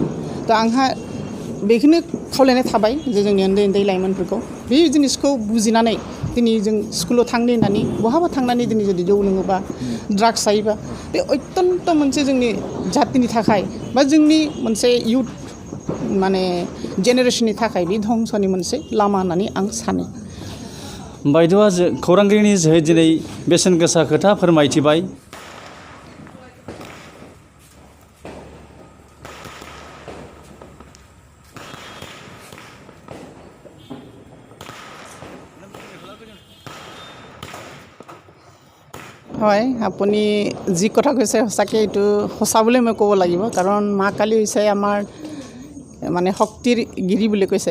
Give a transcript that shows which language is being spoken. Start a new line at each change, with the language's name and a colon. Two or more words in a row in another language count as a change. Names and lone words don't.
Bodo: दा आंहा बेखौनो खावलायनाय थाबाय जे जोंनि उन्दै उन्दै लाइमोनफोरखौ बे जिनिसखौ बुजिनानै दिनै जों स्कुलाव थांनो होननानै बहाबा थांनानै दिनै जुदि जौ लोङोबा ड्राग्स जायोबा बे अत्यन्त मोनसे जोंनि जातिनि थाखाय बा जोंनि मोनसे इयुथ माने जेनेरेसननि थाखाय बे धंसनि मोनसे लामा होननानै आं सानो। बायद'आ खौरांगिरिनि जोहै दिनै बेसेन गोसा खोथा फोरमायथिबाय।
Assamese: হয় আপুনি যি কথা কৈছে সঁচাকৈ এইটো সঁচা বুলি মই ক'ব লাগিব কাৰণ মা কালী হৈছে আমাৰ মানে শক্তিৰ গিৰি বুলি কৈছে।